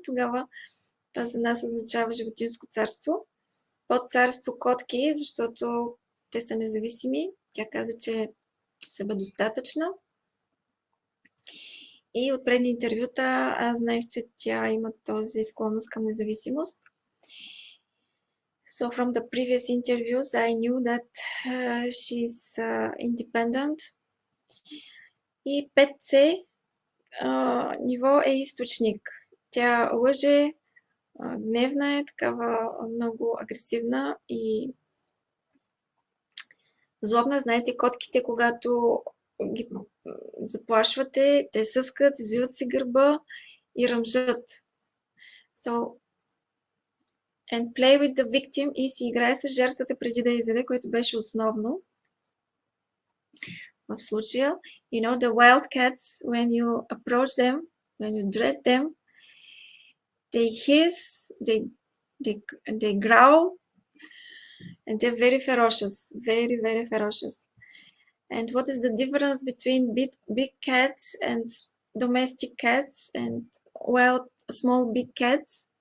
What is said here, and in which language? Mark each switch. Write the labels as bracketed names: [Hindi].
[Bulgarian] Тогава това за нас означава животинско царство. Под царство котки, защото те са независими. Тя каза, че е себедостатъчна. И от предни интервюта аз знаех, че тя има този склонност към независимост. [English] So from the previous interviews, I knew that she's independent. [Bulgarian] И 5C ниво е източник. Тя лъже, гневна е, такава много агресивна и злобна. Знаете, котките, когато ги заплашвате, те съскат, извиват си гърба и ръмжат. [English] So, and play with the victim [Bulgarian] и си играе с жертвата преди да я изяде, което беше основно в случая. [English] You know, the wildcats, when you approach them, when you dread them, they hiss, they growl, and they're very ferocious, very, very ferocious. And what is the difference between big cats and domestic cats and wild small big cats?